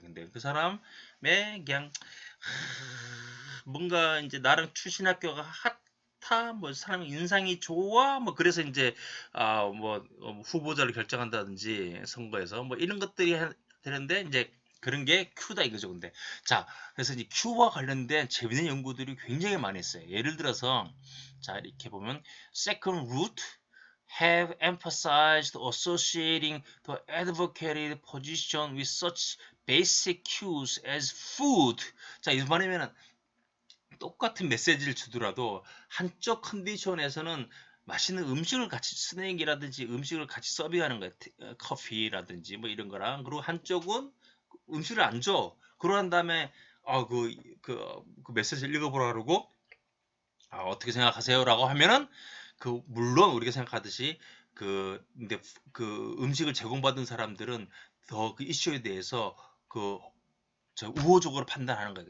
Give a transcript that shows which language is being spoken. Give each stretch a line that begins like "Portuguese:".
Korean: 근데 그 사람의 그냥 뭔가 이제 나랑 출신 학교가 핫하, 뭐 사람 인상이 좋아, 뭐 그래서 이제 뭐 후보자를 결정한다든지 선거에서 뭐 이런 것들이 되는데, 이제 그런 게 Q다 이거죠. 근데 자, 그래서 이제 Q와 관련된 재밌는 연구들이 굉장히 많이 있어요. 예를 들어서 자, 이렇게 보면
English: second root have emphasized associating the advocated position with such basic cues as food.
Korean: 자, 이번에는 똑같은 메시지를 주더라도 한쪽 컨디션에서는 맛있는 음식을 같이 스낵이라든지 음식을 같이 서빙하는 거예요. 커피라든지 뭐 이런 거랑. 그리고 한쪽은 음식을 안 줘. 그러한 다음에 그 메시지를 읽어보라 그러고 어떻게 생각하세요라고 하면은 물론 우리가 생각하듯이 근데 그 음식을 제공받은 사람들은 더 그 이슈에 대해서 그 우호적으로 판단하는 거예요.